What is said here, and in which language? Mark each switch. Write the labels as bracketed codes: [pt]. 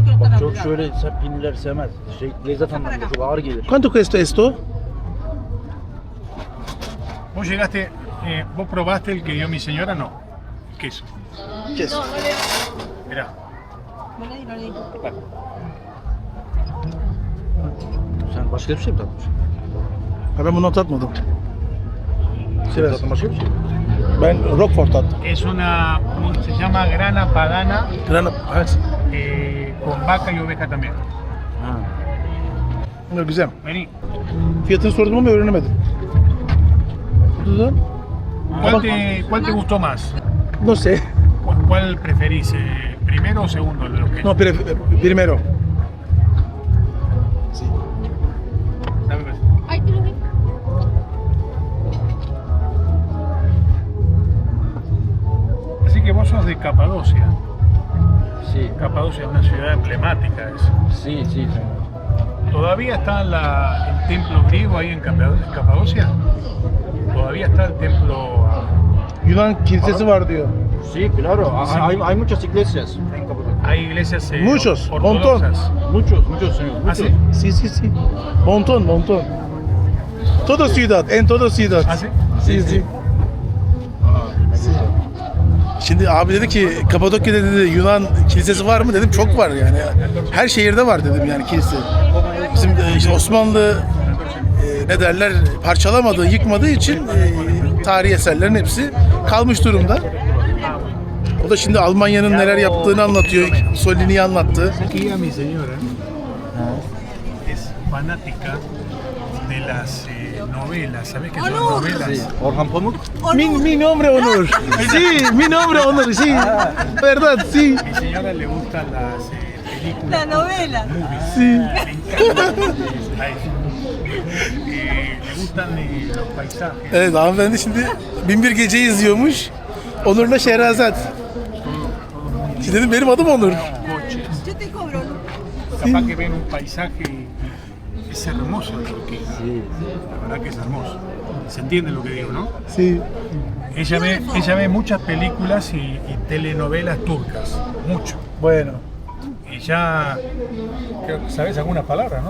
[tr] Bak çok şöyle peynirler sevmez. Lezzet anlamında çok ağır gelir. [es] ¿Cuánto cuesta esto? Vos llegaste, vos probaste el que dio mi señora, no. Queso. Queso. Mirá. [tr] Sen başka bir şey mi tatmışsın? Ha, ben bunu tatmadım. Sen tattın başka bir şey mi? Ben Roquefort tattım. [es] Es se llama grana padana [tr] Evet. [es] con vaca y oveja también. Ha. [tr] Bunlar güzel. [es] Vení. [tr] Fiyatını sordum ama öğrenemedim. Burada da [es] ¿Cuál te gustó más? no sé. ¿Cuál preferís? ¿Primero o segundo de los quesos? No, primero. Sí. Dame beso. Ay, te lo vi. Así que vos sos de Capadocia. Sí, Capadocia es una ciudad emblemática. sí, sí. ¿Todavía está el templo griego ahí en Capadocia? ¿Todavía está el templo? [tr] Yunan kilisesi var diyor. [es] Sí, claro. Hay muchas iglesias en Capadocia. Hay iglesias Muchos, ortodoxas. Muchos, señor. ¿Ah, sí? Sí, sí, sí. Montón, montón. Todo ciudad, en todo ciudad. ¿Ah, sí? Sí, sí. [tr] Şimdi abi dedi ki Kapadokya'da dedi Yunan kilisesi var mı dedim, çok var yani. Her şehirde var dedim yani kilise. Bizim işte Osmanlı ne derler parçalamadığı, yıkmadığı için tarihi eserlerin hepsi kalmış durumda. O da şimdi Almanya'nın neler yaptığını anlatıyor. Solini'yi anlattı. [es] Aquí a mi señora es fanática de las novelas. ¿Sabés qué son novelas? Orhan Pamuk. Mi nombre Onur. Sí, mi nombre Onur, sí. Verdad, sí. Mi señora le gustan las películas. La novela. Sí. Le gustan los paisajes. [tr] Evet, hanımefendi şimdi Binbir Gece'yi izliyormuş. Onur'la Şehrazat. Şimdi dedim benim adım Onur. [es] Coches. Yo te cobro. Capaz que ven un paisaje y es hermoso Turquía. La verdad que es hermoso. Se entiende lo que digo, ¿no? Sí. Ella ve muchas películas y telenovelas turcas. Mucho. Bueno. Y ya creo que sabes algunas palabras, ¿no?